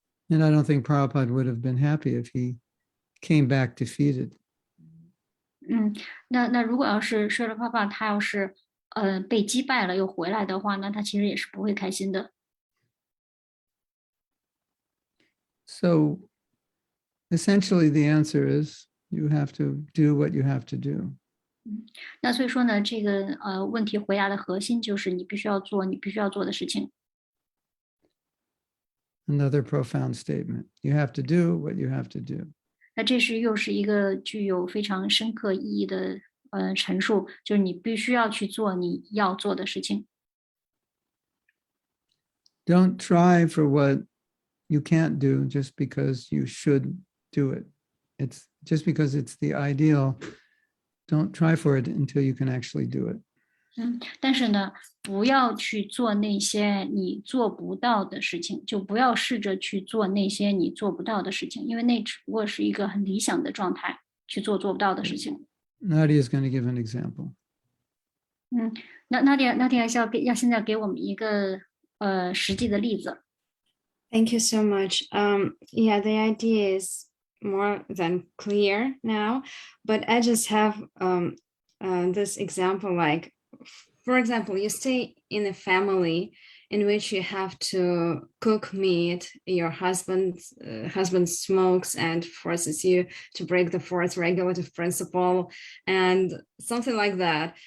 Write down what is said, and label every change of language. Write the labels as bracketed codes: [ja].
[en] And I don't think Prabhupada would have been happy if he came back defeated. [zh] 那如果要是舍拉帕帕他要是被击败了又回来的话，那他其实也是不会开心的。 [en] So essentially the answer is you have to do what you have to do. [zh] 那所以说呢，这个问题回答的核心就是你必须要做你必须要做的事情。 [en] Another profound statement. You have to do what you have to do. [zh] 那这又是一个具有非常深刻意义的陈述，就是你必须要去做你要做的事情。 [en] Don't try for what you can't do just because you should do it. It's just because it's the ideal. Don't try for it until you can actually do it. [zh] 但是呢，不要去做那些你做不到的事情，就不要试着去做那些你做不到的事情，因为那只不过是一个很理想的状态，去做不到的事情。 [en] Nadia is going to give an example. [zh] 那Nadia要现在给我们一个实际的例子。 [en] Thank you so much. Yeah, the idea is more than clear now, but I just have this example, like, for example, you stay in a family in which you have to cook meat, your husband smokes and forces you to break the fourth regulative principle and something like that.